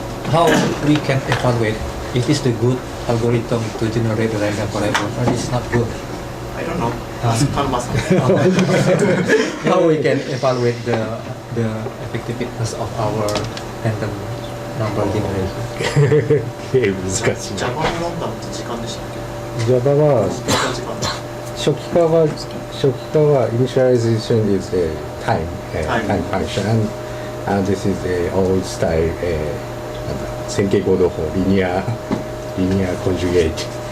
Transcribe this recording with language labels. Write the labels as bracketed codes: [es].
[en] How we can evaluate if it's the good algorithm to generate the random variable or it's not good? I don't know. Ask Kanma-san. How we can evaluate the effectiveness of our random number generation? [ja] 難しい。 Java のランダムって時間でしたっけ？ Java は時間初期化は [en] initialization is a time function and this is a old style 線形合同法 linear conjugate.